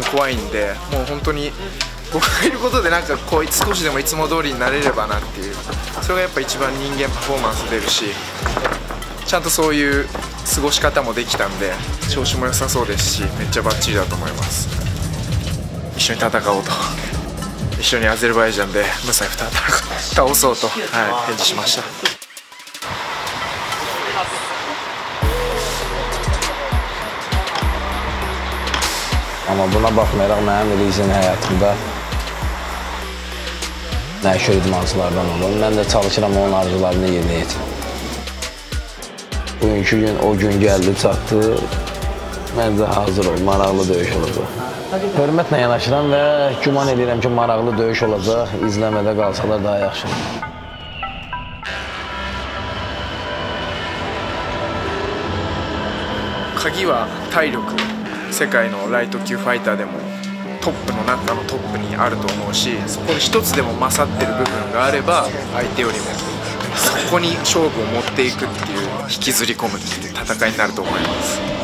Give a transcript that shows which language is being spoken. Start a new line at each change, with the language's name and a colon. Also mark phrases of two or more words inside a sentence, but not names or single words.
Japanese: 怖いんで、もう本当に僕がいることでなんかこう少しでもいつも通りになれればなっていう、それがやっぱ一番人間パフォーマンス出るし、ちゃんとそういう過ごし方もできたんで調子も良さそうですし、めっちゃバッチリだと思います。一緒に戦おうと、一緒にアゼルバイジャンでムサイフ倒そうと、返事しました。
Azerbaijani: Amma buna baxmayaraq mənim Rizin həyatımda məşhur idmançılardan olur. Mən də çalışıram onun arzularını yerinə yetirim. Bugünkü gün o gün gəldi, çatdı. Məncə hazır ol, maraqlı döyüş olacaq. Hörmətlə yanaşıram və güman edirəm ki, maraqlı döyüş olacaq. İzləmədə qalsalar daha yaxşı.
Japanese: 鍵は体力。世界のライト級ファイターでもトップの中のトップにあると思うし、そこで一つでも勝ってる部分があれば相手よりもそこに勝負を持っていくっていう引きずり込むっていう戦いになると思います。